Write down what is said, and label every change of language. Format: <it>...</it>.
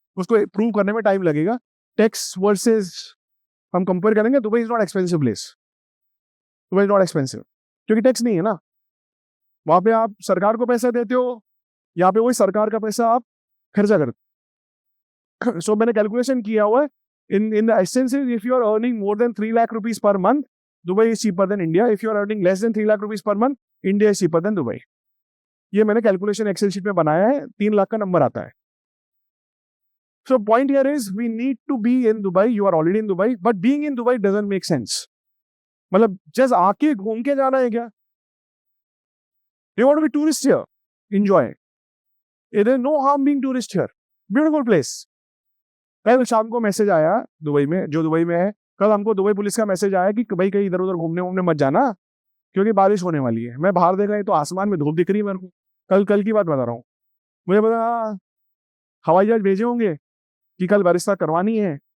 <hi>उसको प्रूव करने में टाइम लगेगा. टैक्स वर्सेस हम कंपेयर करेंगे.</hi> <en>Dubai is not expensive place. Dubai is not expensive</en> <hi>क्योंकि टैक्स नहीं है ना. वहां पे आप सरकार को पैसा देते हो, यहाँ पे वही सरकार का पैसा आप खर्चा करते. सो मैंने कैलकुलेशन किया हुआ है.</hi> <en>In the essence, if you are earning more than 3 lakh rupees per month, Dubai is cheaper than India. If you are earning less than 3 lakh rupees per month, India is cheaper than Dubai.</en> <hi>ये मैंने calculation Excel sheet में बनाया है. 3 लाख का number आता है.</hi> <en>So point here is we need to be in Dubai. You are already in Dubai, but being in Dubai doesn't make sense.</en> <hi>मतलब just आके घूम के जाना है क्या?</hi> <en>You want to be tourist here? Enjoy. There is no harm being tourist here. Beautiful place.</en> <hi>कल शाम को मैसेज आया दुबई में, जो दुबई में है, कल हमको दुबई पुलिस का मैसेज आया कि भाई कहीं इधर उधर घूमने मत जाना क्योंकि बारिश होने वाली है. मैं बाहर देख रहा हूँ तो आसमान में धूप दिख रही है मेरे को. कल की बात बता रहा हूँ. मुझे पता हवाई जहाज भेजे होंगे कि कल बारिश करवानी है.</hi>